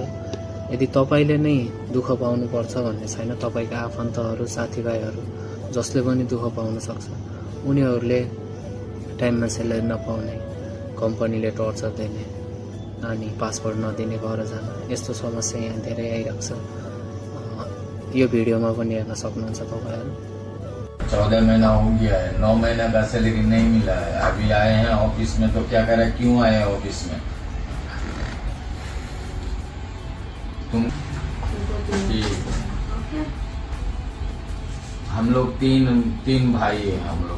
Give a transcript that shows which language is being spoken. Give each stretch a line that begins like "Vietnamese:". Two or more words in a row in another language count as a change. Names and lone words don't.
Nepali: यदि तपाईले नै दुःख पाउनु पर्छ भन्ने छैन, तपाईका आफन्तहरू साथीभाइहरू जसले पनि दुःख पाउन सक्छ, उनीहरूले टाइममा सेलेरी नपाउने, कम्पनीले टर्चर दिने, अनि पासपोर्ट नदिने, घर जान, यस्तो समस्या यहाँ धेरै आइरहेको छ। यो भिडियोमा पनि हेर्न सक्नुहुन्छ तपाईहरु।
Hindi: 14 महीना हो गया है, 9 महीना का सैलरी नहीं मिला है। अभी आए हैं ऑफिस में तो क्या करे, क्यों आए हैं ऑफिस में? तुम हम लोग तीन भाई हैं हम लोग।